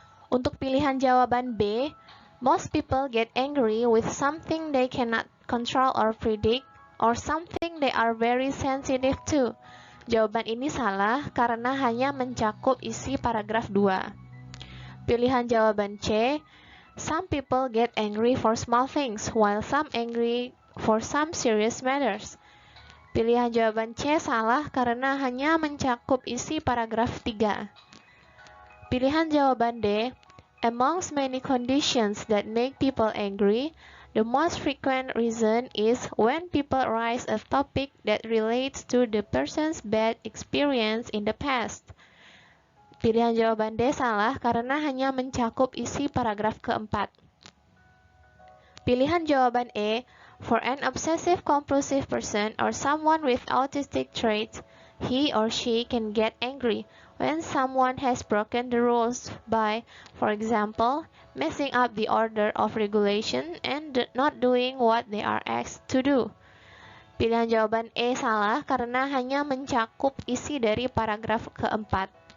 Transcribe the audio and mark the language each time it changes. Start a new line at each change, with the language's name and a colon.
Indonesian: Untuk pilihan jawaban B,
English: most people get angry with something they cannot control or predict, or something they are very sensitive to.
Indonesian: Jawaban ini salah karena hanya mencakup isi paragraf 2. Pilihan jawaban C,
English: some people get angry for small things, while some angry for some serious matters.
Indonesian: Pilihan jawaban C salah karena hanya mencakup isi paragraf 3. Pilihan jawaban D,
English: amongst many conditions that make people angry, the most frequent reason is when people raise a topic that relates to the person's bad experience in the past.
Indonesian: Pilihan jawaban D salah karena hanya mencakup isi paragraf keempat. Pilihan jawaban E,
English: for an obsessive-compulsive person or someone with autistic traits, he or she can get angry when someone has broken the rules by, for example, messing up the order of regulation and not doing what they are asked to do.
Indonesian: Pilihan jawaban E salah karena hanya mencakup isi dari paragraf keempat.